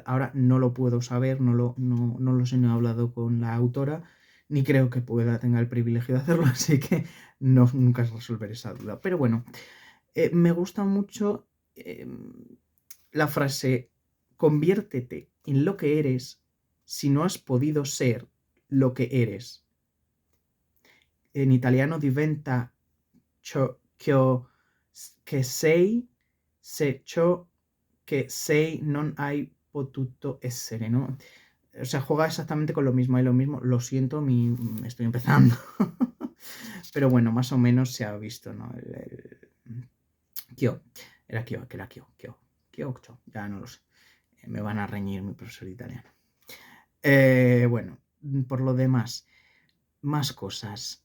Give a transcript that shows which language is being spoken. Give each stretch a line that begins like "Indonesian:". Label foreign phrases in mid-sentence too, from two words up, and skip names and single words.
Spanish: Ahora no lo puedo saber, no lo sé, no he hablado con la autora, ni creo que tenga el privilegio de hacerlo, así que nunca resolveré esa duda. Pero bueno, me gusta mucho la frase: conviértete en lo que eres si no has podido ser lo que eres.
Italian: En italiano diventa ciò che sei se ciò che sei non hai potuto essere,
Spanish: ¿no? O sea, juega exactamente con lo mismo, hay lo mismo. Lo siento, estoy empezando. Pero bueno, más o menos se ha visto, ¿no? Kyo. Era Kyo, que era Kyo. Kyo, ya no lo sé. Me van a reñir mi profesor de italiano. Bueno, por lo demás, más cosas.